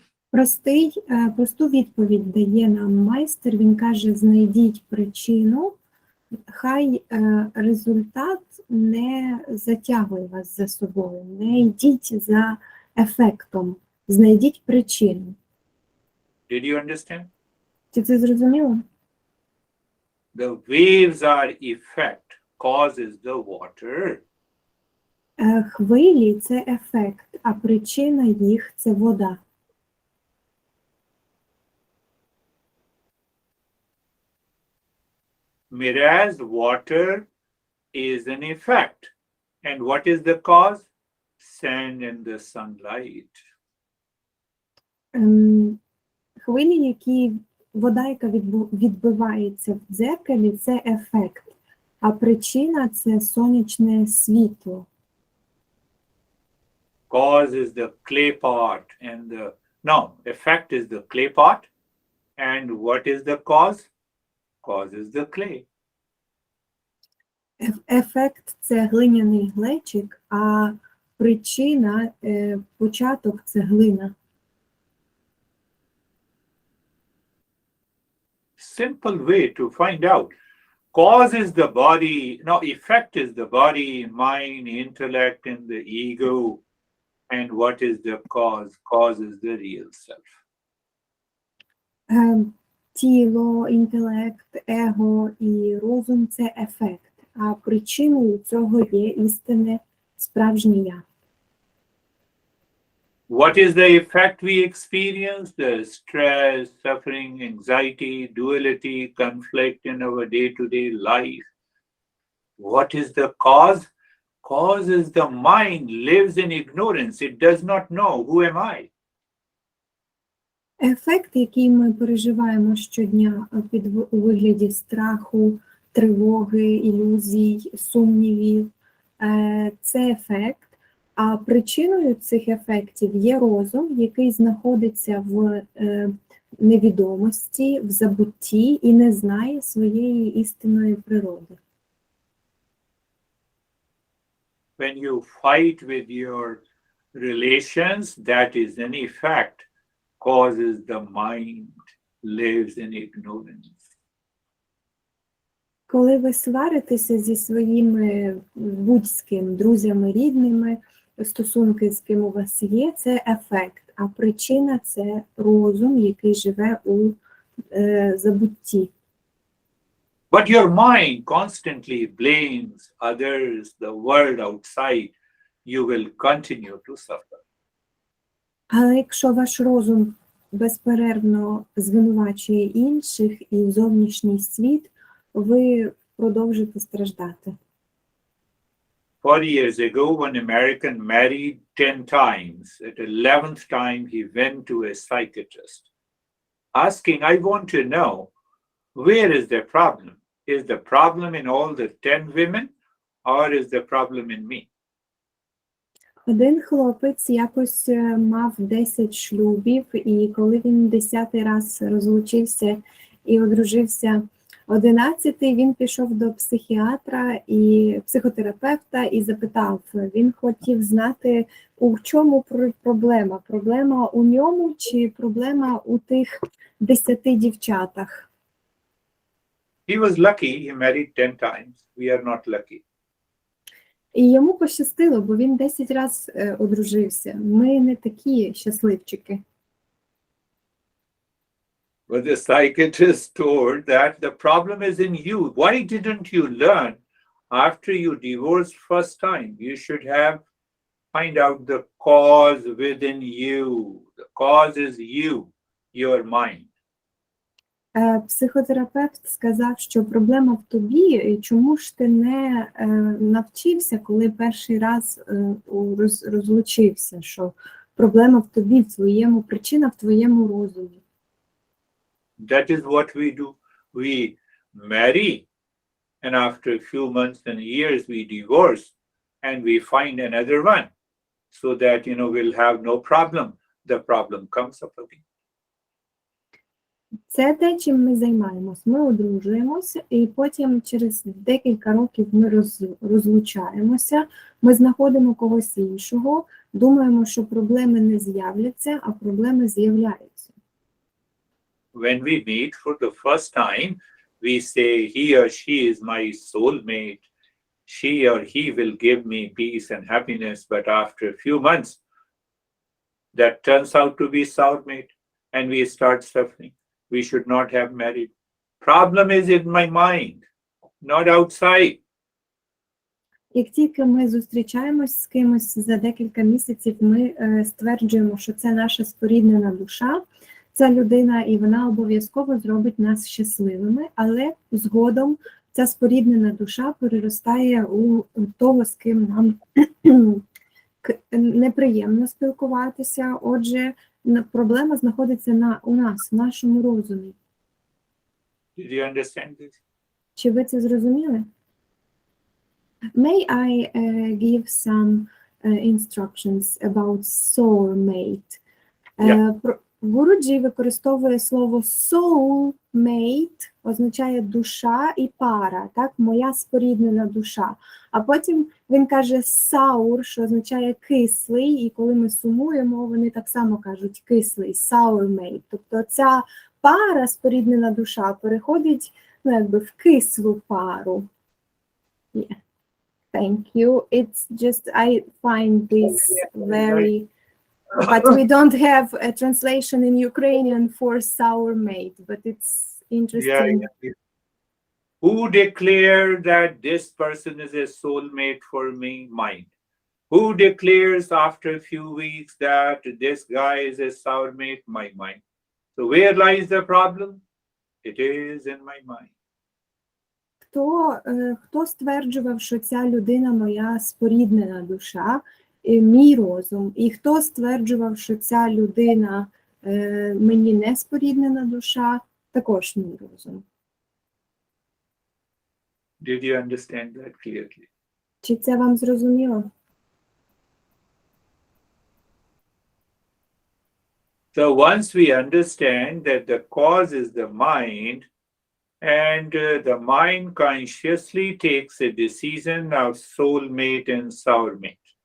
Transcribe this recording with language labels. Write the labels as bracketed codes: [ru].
[uk] Просту відповідь дає нам майстер. Він каже, знайдіть причину, хай результат не затягує вас за собою, не йдіть за ефектом, знайдіть причину. [en] Did you understand? [uk] Чи це зрозуміло? [en] The waves are effect, cause is the water. [uk] Хвилі – це ефект, а причина їх – це вода. [en] Whereas water is an effect. And what is the cause? Sand and the sunlight. [uk] Хвилі, вода, яка відбивається в дзеркалі, це ефект, а причина – це сонячне світло. [en] Cause is the clay pot and effect is the clay pot. And what is the cause? Cause is the clay. [uk] Ефект – це глиняний глечик, а причина, початок – це глина. [en] Simple way to find out. Cause is the body, effect is the body, mind, intellect, and the ego. And what is the cause? Cause is the real self. [uk] Тіло, інтелект, его і розум – це ефект, а причиною цього є істинне справжнє я. [en] What is the effect we experience? The stress, suffering, anxiety, duality, conflict in our day-to-day life. What is the cause? Cause is the mind lives in ignorance. It does not know who am I. [uk] Ефект, який ми переживаємо щодня у вигляді страху, тривоги, ілюзій, сумнівів, це ефект. А причиною цих ефектів є розум, який знаходиться в невідомості, в забутті і не знає своєї істинної природи. [en] When you fight with your relations, that is an effect. Causes the mind lives in ignorance. [uk] Коли ви сваритеся зі своїми будь-з ким, друзями, рідними, стосунки з ким у вас є, це ефект, а причина – це розум, який живе у забутті. [en] But your mind constantly blames others, the world outside, you will continue to suffer. [uk] Але якщо ваш розум безперервно звинувачує інших і зовнішній світ, ви продовжите страждати. [en] 40 years ago, one American married 10 times. At 11th time, he went to a psychiatrist, asking, I want to know, where is the problem? Is the problem in all the 10 women, or is the problem in me? [uk] Один хлопець якось мав 10 шлюбів, і коли він 10-й раз розлучився і одружився 11-й, він пішов до психіатра і психотерапевта і запитав, він хотів знати, у чому проблема. Проблема у ньому чи проблема у тих 10 дівчатах? [en] He was lucky, he married 10 times. We are not lucky. [uk] І йому пощастило, бо він 10 разів одружився. Ми не такі щасливчики. [en] But the psychiatrist told that the problem is in you. Why didn't you learn after you divorced first time? You should have find out the cause within you. The cause is you, your mind. [uk] Психотерапевт сказав, що проблема в тобі, і чому ж ти не навчився, коли перший раз розлучився, що проблема в тобі, в твоєму, причина в твоєму розумі. [en] That is what we do. We marry, and after a few months and years we divorce, and we find another one, so that, we'll have no problem. The problem comes up again. [uk] Це те, чим ми займаємось. Ми одружуємося, і потім через декілька років ми розлучаємося, ми знаходимо когось іншого, думаємо, що проблеми не з'являться, а проблеми з'являються. [en] When we meet for the first time, we say he or she is my soulmate. She or he will give me peace and happiness. But after a few months, that turns out to be soulmate, and we start suffering. We should not have married. Problem is in my mind, not outside. [uk] Як тільки ми зустрічаємось з кимось за декілька місяців, ми стверджуємо, що це наша споріднена душа, ця людина, і вона обов'язково зробить нас щасливими, але згодом ця споріднена душа переростає у того, з ким нам неприємно спілкуватися. Отже, проблема знаходиться у нас, в нашому розумі. [en] Did you understand this? [uk] Чи ви це зрозуміли? [en] May I give some instructions about soulmate? [uk] Гуруджі використовує слово soulmate, означає душа і пара, так, моя споріднена душа. А потім він каже sour, що означає кислий, і коли ми сумуємо, вони так само кажуть кислий, sourmate. Тобто ця пара, споріднена душа, переходить, в кислу пару. [en] Yeah. Thank you. It's just, I find this very... But we don't have a translation in Ukrainian for sourmate, but it's interesting. Yeah. Who declared that this person is a soulmate for me? Mind. Who declares after a few weeks that this guy is a soulmate? My mind. So where lies the problem? It is in my mind. [uk] Хто стверджував, що ця людина моя споріднена душа? Мій розум. І хто стверджував, що ця людина мені не споріднена душа, також мій розум. [en] Did you understand that clearly? [uk] Чи це вам зрозуміло? [en] So once we understand that the cause is the mind, and the mind consciously takes a decision of soulmate and sourmate.